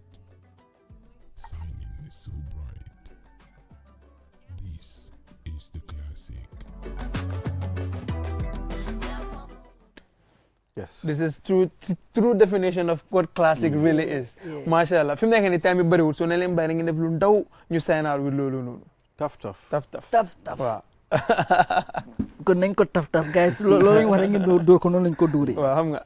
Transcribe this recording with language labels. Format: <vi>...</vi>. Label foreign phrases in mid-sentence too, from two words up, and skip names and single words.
<en>Shining so bright. This is the classic. yes This is true definition of what classic really is. Mashallah.</en> <wo>Fi mu nekk nii time bi bëriwul so ne leen bàyyi na ngeen def lu ndaw ñu</wo> <en>sign out with</en> <wo>loolu noonu.</wo> <en>tough</en> <wo>waaw kon nañ ko taf guys loolu lañ wax rek ñu dóor ko noonu lañ ko dóoree waaw xam nga</wo>